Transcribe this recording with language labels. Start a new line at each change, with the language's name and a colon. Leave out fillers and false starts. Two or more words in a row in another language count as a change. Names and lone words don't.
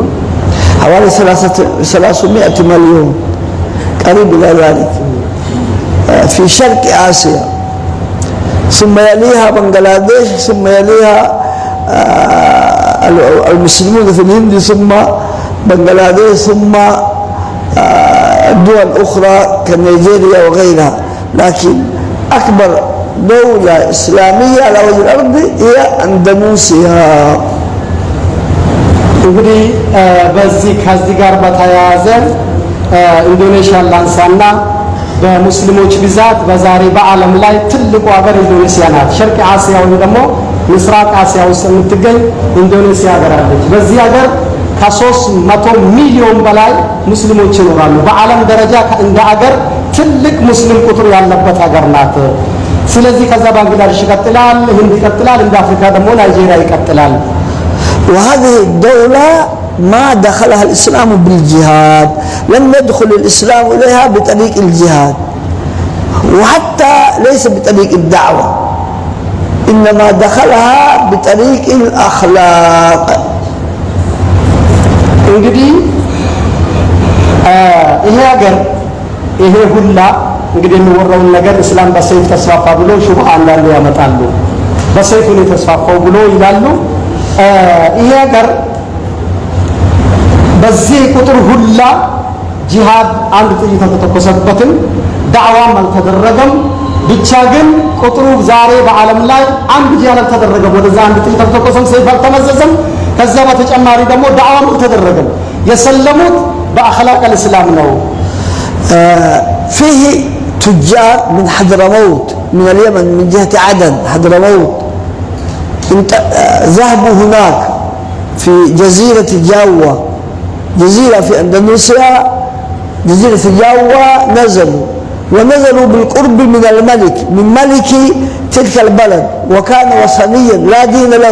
Arabic: حوالي 300 مليون قريب إلى ذلك في شرق آسيا، ثم يليها بنغلاديش، ثم يليها المسلمون في الهند، ثم بنغلاديش، ثم دول أخرى كنيجيريا وغيرها. لكن أكبر دولة إسلامية على وجه الأرض هي أندونيسيا.
Amharic: እንግዲህ በዚህ ከዚህ ጋር በተያያዘ ኢንዶኔሽያ ላንሳና በሙስሊሞች ብዛት በዛሬ በዓለም ላይ ትልቁ ሀገር ኢንዶኔሽያ ናት። ሸርቅ አሲያ ወይም ደግሞ ምስራቅ አሲያ ውስጥ የምትገኝ ኢንዶኔሽያ ሀገር አለች። በዚህ ሀገር ከ300 ሚሊዮን በላይ ሙስሊሞች ይኖራሉ። በዓለም ደረጃ እንደ ሀገር ትልቅ ሙስሊም ቁጥር ያለበት ሀገር ናት። ስለዚህ ከዛ ባንግላዴሽ ይቀጥላል፣ ህንድ ይቀጥላል፣ እንደ አፍሪካ ደግሞ ናይጄሪያ ይቀጥላል።
Arabic: وهذه الدولة ما دخلها الإسلام بالجهاد، لم يدخل الإسلام إليها بطريق الجهاد، وحتى ليس بطريق الدعوة، إنما دخلها بطريق الأخلاق.
Amharic: እንግዲህ ይሄ ሀገር ይሄ ሁላ እንግዲህ የሚወራውን ነገር እስላም በሰይፍ ተስፋፋ ብሎ ሹብሃ አንዳንዱ ያመጣሉ። በሰይፍ ነው የተስፋፋው ብሎ ይላሉ። ይሄ ሀገር በዚህ ቁጥር ሁላ ጂሃድ አንድ ጥይት ተተኮሰበትም ዳዕዋም አልተደረገም። ብቻ ግን ቁጥሩ ዛሬ በዓለም ላይ አንድ ጂሃድ አልተደረገም። ወደዛ አንድ ጥይት ተተኮሰም፣ ሰይፍ አልተመዘዘም። ከዛ በተጨማሪ ደግሞ ዳዕዋም አልተደረገም። የሰለሙት በአኽላቅ الاسلام ነው።
Arabic: فيه تجار من حضرموت من اليمن من جهة عدن حضرموت ذهبوا هناك في جزيرة جاوة، جزيرة في أندونيسيا، جزيرة جاوة، ونزلوا بالقرب من الملك، من ملك تلك البلد، وكان وثنيا لا دين له.